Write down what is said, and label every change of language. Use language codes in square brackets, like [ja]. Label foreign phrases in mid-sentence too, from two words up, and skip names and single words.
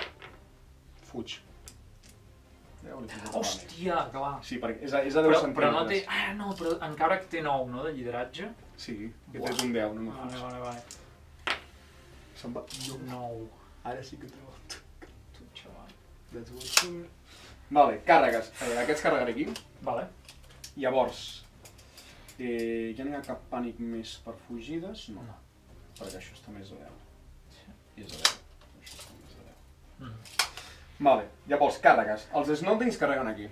[ca] Fuig. Hòstia, clar. Sí, perquè és a 10 centímetres. Però no té... Ah, no, però encara que té 9, no, de lideratge? Sí, que tens un 10, no m'ho fuig. Vale. Se'n va... 9. Ara sí que trobo. Tu, xaval. [en] That's what's good. [ca] Vale, càrregues. Aquests carregaré aquí. Vale. Llavors, ja no hi ha cap pànic més per fugides? No. Perquè això està més a 10. I és a 10. Això està més a 10. Vale, llavors, càrregues. Els Snoldings carreguen aquí.